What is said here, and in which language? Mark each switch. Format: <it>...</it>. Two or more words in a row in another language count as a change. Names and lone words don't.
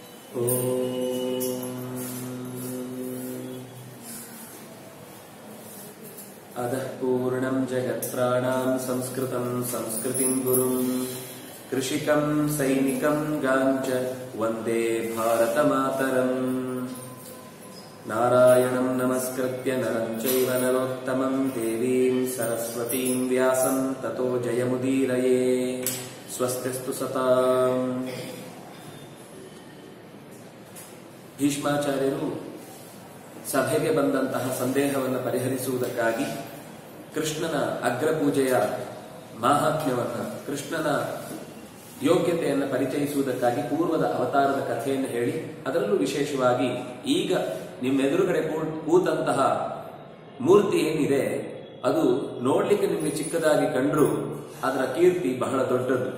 <sa>अदः पूर्णं जगत्प्राणां संस्कृतं संस्कृतिं गुरुं कृषिकं सैनिकं गाञ्च वन्दे भारतमातरम्। नारायणं नमस्कृत्य नरं चैव नरोत्तमं देवीं सरस्वतीं व्यासं ततो जयमुदीरये। स्वस्तिस्तु सताम्।</sa> <kn>ಭೀಷ್ಮಾಚಾರ್ಯರು ಸಭೆಗೆ ಬಂದಂತಹ ಸಂದೇಹವನ್ನು ಪರಿಹರಿಸುವುದಕ್ಕಾಗಿ ಕೃಷ್ಣನ ಅಗ್ರಪೂಜೆಯ ಮಾಹಾತ್ಮ್ಯವನ್ನು, ಕೃಷ್ಣನ ಯೋಗ್ಯತೆಯನ್ನು ಪರಿಚಯಿಸುವುದಕ್ಕಾಗಿ ಪೂರ್ವದ ಅವತಾರದ ಕಥೆಯನ್ನು ಹೇಳಿ, ಅದರಲ್ಲೂ ವಿಶೇಷವಾಗಿ ಈಗ ನಿಮ್ಮೆದುರುಗಡೆ ಕೂತಂತಹ ಮೂರ್ತಿ ಏನಿದೆ ಅದು ನೋಡ್ಲಿಕ್ಕೆ ನಿಮಗೆ ಚಿಕ್ಕದಾಗಿ ಕಂಡ್ರೂ ಅದರ ಕೀರ್ತಿ ಬಹಳ ದೊಡ್ಡದು.</kn>